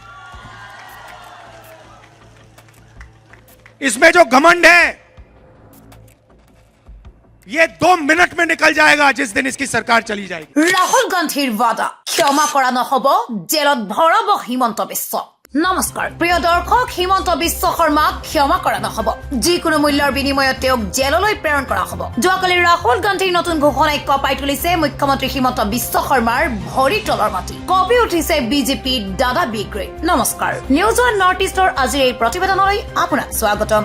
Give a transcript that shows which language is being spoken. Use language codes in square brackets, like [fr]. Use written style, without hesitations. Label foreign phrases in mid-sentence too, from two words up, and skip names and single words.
[hi] इसमें जो घमंड है, ये 2 मिनट में निकल जाएगा जिस दिन इसकी सरकार चली जाएगी। [as] ৰাহুল গান্ধীৰ বাদা ক্ষমা কৰা নহব, জেলত ভৰাব হিমন্ত বিশ্ব। নমস্কাৰ প্ৰিয় দৰ্শক, হিমন্ত বিশ্ব শৰ্মাক ক্ষমা কৰা নহব, যিকোনো মূল্যৰ বিনিময়ত তেওঁক জেললৈ প্ৰেৰণ কৰা হ'ব। যোৱাকালি ৰাহুল গান্ধীৰ নতুন ঘোষণাই কঁপাই তুলিছে মুখ্যমন্ত্ৰী হিমন্ত বিশ্ব শৰ্মাৰ ভৰি তলৰ মাটি। কঁপি উঠিছে বিজেপি দাদা বিগ্ৰে। নমস্কাৰ, নিউজ ওৱান নৰ্থ ইষ্টৰ আজিৰ এই প্ৰতিবেদনলৈ আপোনাক স্বাগতম।